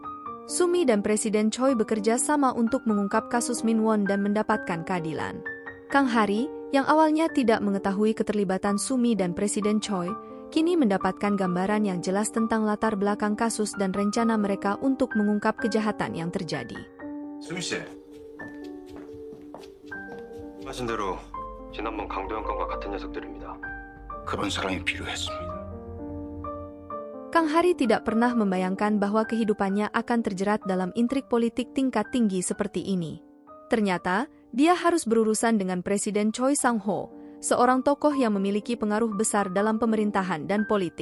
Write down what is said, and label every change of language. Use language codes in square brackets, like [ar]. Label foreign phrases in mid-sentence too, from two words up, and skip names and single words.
[id] Sumi dan Presiden Choi bekerja sama untuk mengungkap kasus Min Won dan mendapatkan keadilan. Kang Hari, yang awalnya tidak mengetahui keterlibatan Sumi dan Presiden Choi, kini mendapatkan gambaran yang jelas tentang latar belakang kasus dan rencana mereka untuk mengungkap kejahatan yang terjadi. [ko] 수미 씨. 하신 대로 지난번 강도현 건과 같은 녀석들입니다. 그런 사람이 필요했습니다. [id] Kang Hari tidak pernah membayangkan bahwa kehidupannya akan terjerat dalam intrik politik tingkat tinggi seperti ini. Ternyata, dia harus berurusan dengan Presiden Choi Sang-ho, seorang tokoh yang memiliki pengaruh besar dalam pemerintahan dan politik.